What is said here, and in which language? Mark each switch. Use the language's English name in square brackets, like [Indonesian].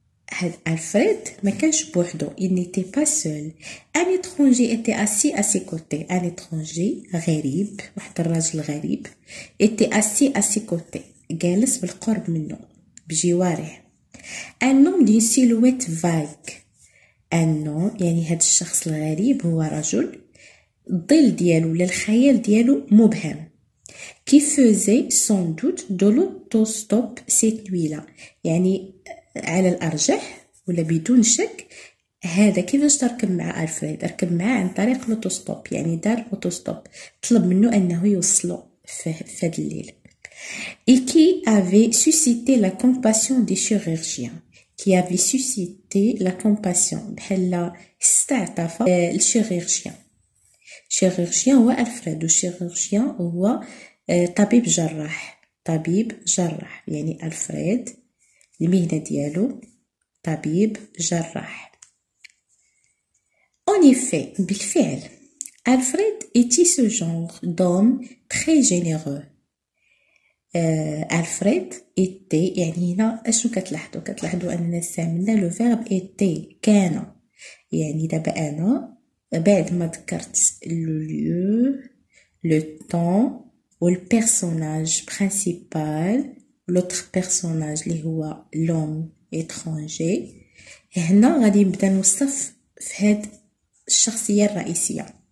[Arabic] هاد ألفريد ما كانش بوحدو. [French] il n'était pas seul. un étranger était assis à ses côtés. un étranger [Arabic] غريب، واحد الراجل غريب [French] était assis à ses côtés [Arabic] جالس بالقرب منه بجواره. [French] un homme d'une silhouette vague. un homme [Arabic] يعني هاد الشخص الغريب هو رجل الظل ديالو ولا الخيال ديالو مبهم. [French] qui faisait sans doute de l'autostop cette nuit-là [Arabic] يعني على الأرجح ولا بدون شك هذا كيفاش تركب مع ألفريد، ركب معاه عن طريق l'autostop، يعني دار l'autostop، طلب منه أنه يوصله في هذا الليل. [French] et qui avait suscité la compassion des chirurgiens. qui avait suscité la compassion [Arabic] بحال استعطف الشيرورجيان. chirurgien هو ألفريد، والشيرورجيان هو طبيب جراح. يعني ألفريد المهنة ديالو طبيب جراح. [French] en effet [Arabic] بالفعل [French] ألفريد était ce genre d'homme très généreux. [Arabic] ألفريد était يعني هنا اشنو كتلاحظوا أننا استعملنا لو فيرب était كان، يعني دابا أنا بعد ما ذكرت لو lieu le temps والبيرسوناج برينسيبال [French] l'autre personnage [Arabic] اللي هو [French] l'homme étranger، [Arabic] هنا غادي نبدا نوصف في هاد الشخصية الرئيسية.